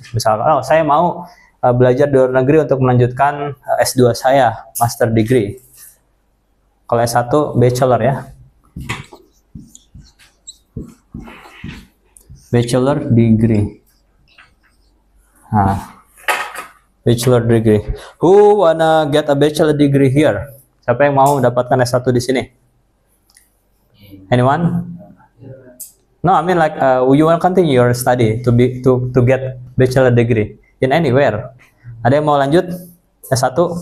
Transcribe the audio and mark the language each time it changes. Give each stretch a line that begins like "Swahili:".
Indonesian: Misalkan, oh saya mau belajar di luar negeri untuk melanjutkan S2 saya, master degree. Kalau S1 bachelor ya. Bachelor degree. Bachelor degree.
English: Who wanna get a bachelor degree here?
Indonesian: Siapa yang mau dapatkan S1 di sini?
English: Anyone? No, I mean like you want to continue your study to get bachelor degree in anywhere.
Indonesian: Ada yang mau lanjut S1?